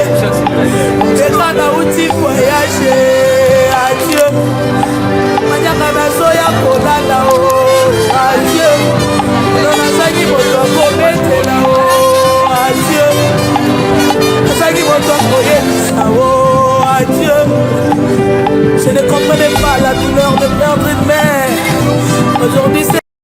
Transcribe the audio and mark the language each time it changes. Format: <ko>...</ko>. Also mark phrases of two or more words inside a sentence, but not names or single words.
<ln>Beka na uti voyage, adieu. Manyaka na soya kolala, oh, adieu. Nazaki moto kobetela, oh, adieu. Nazaki moto koyebisa, oh, adieu.</ln> <fr>Je ne comprenais pas la douleur de perdre une mère. Aujourd'hui</fr>